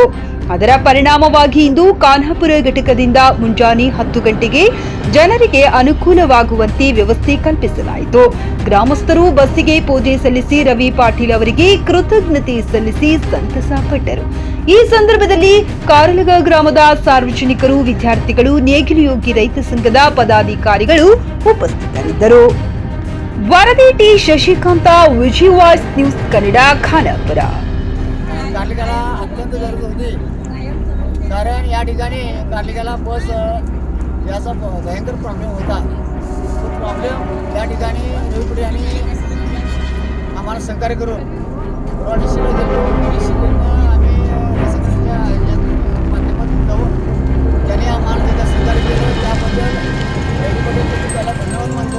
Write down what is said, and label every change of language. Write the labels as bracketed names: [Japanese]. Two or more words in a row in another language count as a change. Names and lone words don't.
[Kannada] ಅದರ ಪರಿಣಾಮವಾಗಿ ಇಂದು ಖಾನಾಪುರ ಘಟಕದಿಂದ ಮುಂಜಾನೆ 10 ಗಂಟೆಗೆ ಜನರಿಗೆ ಅನುಕೂಲವಾಗುವಂತೆ ವ್ಯವಸ್ಥೆ ಕಲ್ಪಿಸಲಾಯಿತು. ಗ್ರಾಮಸ್ಥರು ಬಸ್ಸಿಗೆ ಪೂಜೆ ಸಲ್ಲಿಸಿ ರವಿ ಪಾಟೀಲ್ ಅವರಿಗೆ ಕೃತಜ್ಞತೆ ಸಲ್ಲಿಸಿ ಸಂತಸ ಪಟ್ಟರು. ಈ ಸಂದರ್ಭದಲ್ಲಿ ಕಾರಲಗ ಗ್ರಾಮದ ಸಾರ್ವಜನಿಕರು, ವಿದ್ಯಾರ್ಥಿಗಳು, ನೇಗಿಲ ಯೋಗಿ ರೈತ ಸಂಘದ ಪದಾಧಿಕಾರಿಗಳು ಉಪಸ್ಥಿತರಿದ್ದರು. [Marathi] वरदी टी शशिकांत विजय वॉइस न्यूज कन्नड खानापुर. कार्लिकाला अत्यंत गरज होती, कारण या ठिकाणी कार्लिकाला बस याचा भयंकर प्रॉब्लेम होता. तो प्रॉब्लेम या ठिकाणी रविपुरी यांनी आम्हाला सहकार्य करून आम्ही माध्यमातून जाऊन ज्यांनी आम्हाला त्याचा सहकार्य केलं त्याबद्दल त्याला धन्यवाद मानतो.